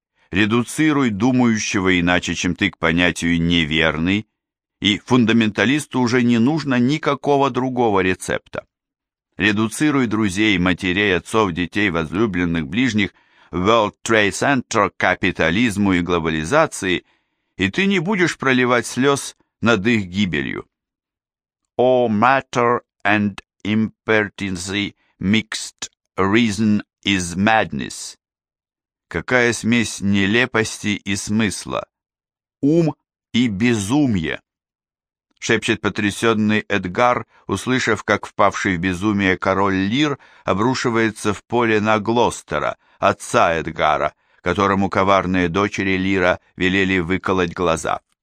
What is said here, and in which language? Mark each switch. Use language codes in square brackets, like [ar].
[ru] Редуцируй думающего иначе, чем ты, к понятию «неверный», и фундаменталисту уже не нужно никакого другого рецепта. Редуцируй друзей, матерей, отцов, детей, возлюбленных, ближних, World Trade Center, капитализму и глобализации, и ты не будешь проливать слез над их гибелью. [en] All matter and impertinency mixed reason is madness. [ru] Какая смесь нелепости и смысла? Ум и безумие. Шепчет потрясенный Эдгар, услышав, как впавший в безумие король Лир обрушивается в поле на Глостера, отца Эдгара, которому коварные дочери Лира велели выколоть глаза.